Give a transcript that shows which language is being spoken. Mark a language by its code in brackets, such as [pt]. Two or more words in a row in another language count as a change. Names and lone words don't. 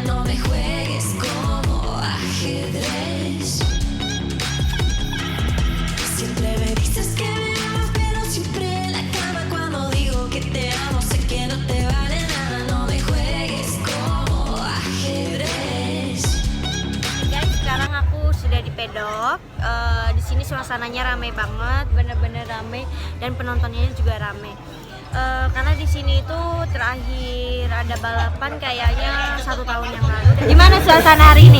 [es] No me juegues como ajedrez. Siempre me dices que me amas, pero siempre en la cama. Cuando digo que te amo, sé que no te vale nada. No me juegues como ajedrez. [id] Guys, sekarang aku sudah di pedok. Di sini suasananya ramai banget, bener-bener ramai dan penontonnya juga ramai. Karena di sini itu terakhir ada balapan kayaknya 1 tahun yang lalu. Gimana suasana hari ini?